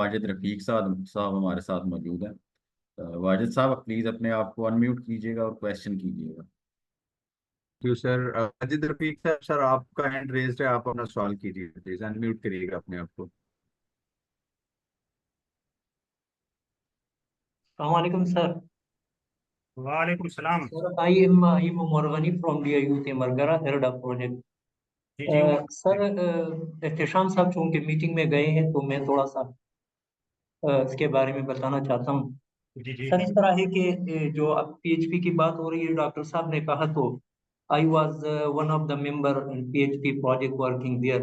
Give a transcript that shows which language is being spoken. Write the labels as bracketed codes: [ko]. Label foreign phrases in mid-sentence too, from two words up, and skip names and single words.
[ur] واجد رفیق صاحب ہمارے ساتھ موجود ہیں۔ واجد صاحب پلیز اپنے آپ کو ان میوٹ کیجیے گا اور کویسچن کیجیے گا. [en] you sir. [ur] اجیت رفیق سر، سر آپ کا [en] hand raised [ur] ہے، آپ اپنا سوال کیجیے پلیز، ان میوٹ کریے گا اپنے آپ کو. السلام علیکم سر. وعلیکم السلام. [en] Sir, I am Morgani from DIU Temargara, head of project. [ur] جی جی سر، احتشام صاحب چونکہ میٹنگ میں گئے ہیں تو میں تھوڑا سا اس کے بارے میں بتانا چاہتا ہوں. جی جی سر، اس طرح ہے کہ جو اب پی ایچ پی کی بات ہو رہی ہے، ڈاکٹر صاحب نے کہا، تو [en] I was one of the member in PHP project working there.